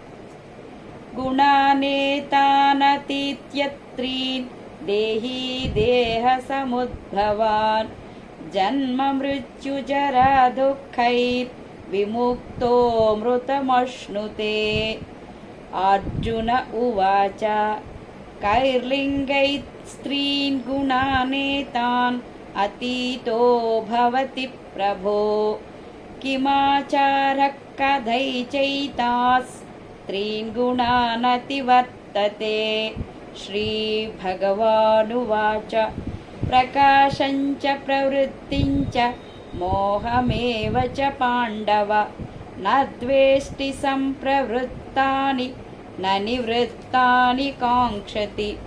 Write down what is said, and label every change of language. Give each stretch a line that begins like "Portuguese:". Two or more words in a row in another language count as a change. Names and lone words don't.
Sanskrit: గుణానేతానతీత్యత్రీన్ దేహీ దేహసముద్భవాన్. జన్మ మృత్యుజరా దుఃఖైర్ విముక్తో మృతమశ్నుతే. అర్జున ఉవాచ కైర్లింగైః స్త్రీన్ గుణానేతాన్ अतीतो भवति प्रभो किमाचारः कथैचैतास्त्रीन् गुणानतिवर्तते श्रीभगवानुवाच प्रकाशञ्च प्रवृत्तिञ्च मोहमेव च पाण्डव न द्वेष्टि सम्प्रवृत्तानि न निवृत्तानि काङ्क्षति